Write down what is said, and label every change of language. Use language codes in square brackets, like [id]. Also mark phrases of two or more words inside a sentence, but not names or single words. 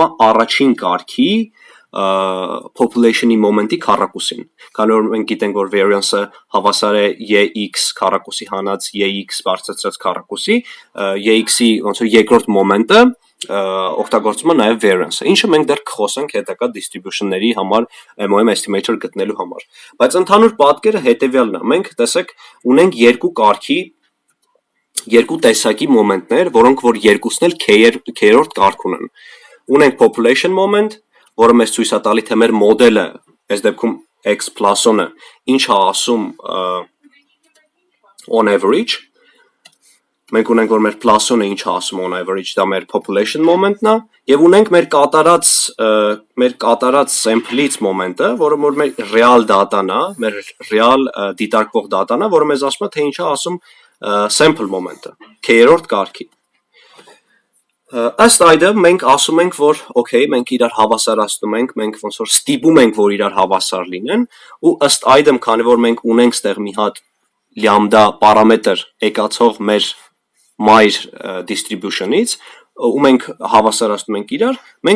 [hy] է առաջին կարգի population-ի մոմենտի քառակուսին։ Քանի որ մենք գիտենք, որ variance-ը հավասար է y(x) քառակուսի հանած y(x) բարձրացրած քառակուսի, y(x)-ի ոնց որ երկրորդ մոմենտը օգտագործում է նաև variance-ը, ինչը մենք դեռ կխոսենք հետագա distribution-ների համար [en] MOM estimator [hy] գտնելու համար։ Բայց ընդհանուր պատկերը հետեւյալն է. մենք տեսեք ունենք երկու տեսակի մոմենտներ, որոնք որ երկուսն էլ k-րդ կարգ ունեն։ Ունենք [en] population moment, [hy] որը մեզ ցույց է տալի, թե մեր մոդելը, այս դեպքում x Poisson-ը, ինչ է ասում [en] on average։ [hy] Մենք ունենք, որ մեր Poisson-ը ինչ է ասում [en] on average, [hy] դա մեր [en] population moment-ն [hy] է, եւ ունենք մեր կատարած sample-ից մոմենտը, որը որ մեր [en] real data-ն [hy] է, մեր real դիտարկվող data-ն է, որը մեզ ասում է, թե ինչ է ասում [en] sample moment-ը, [hy] k-րդ կարգի։ Ըստ այդմ մենք ասում ենք, որ okay, մենք իրար հավասարացնում ենք, մենք ոնց որ ստիպում ենք, որ իրար հավասար լինեն, ու ըստ այդմ, քանի որ մենք ունենք ստեղ մի հատ լյամդա պարամետր եկածող մեր մայր distribution-ից, ու մենք հավասարացնում ենք իրար, մենք